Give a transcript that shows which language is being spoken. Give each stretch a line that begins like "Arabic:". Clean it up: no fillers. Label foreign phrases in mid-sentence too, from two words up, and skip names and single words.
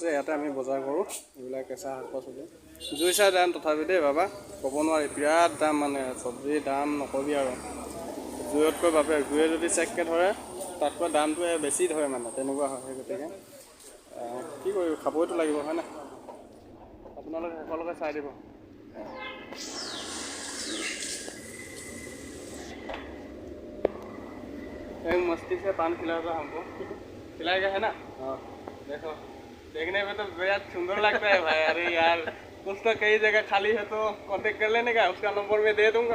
Assamese: ইয়াতে আমি বজাৰ কৰোঁ, এইবিলাক কেঁচা শাক পাচলি। জুই চাই দাম তথাপি দেই বাবা, ক'ব নোৱাৰি, বিৰাট দাম, মানে চব্জিৰ দাম নকবি আৰু। জুইতকৈ বাপে, জুয়ে যদি চেককৈ ধৰে তাতকৈ দামটোৱে বেছি ধৰে, মানে তেনেকুৱা হয়। সেই গতিকে কি কৰিব, খাবইতো লাগিব হয় নাই। আপোনালোকে শেষলৈকে চাই দিব।
Hindi: एक मस्ती से पान खिलाता हमको, खिलाएगा है ना? हाँ देखो, देखने में तो बेहद सुंदर लगता है भाई। अरे यार, कुछ तो कई जगह खाली है तो कांटेक्ट कर लेने का, उसका नंबर मैं दे दूंगा।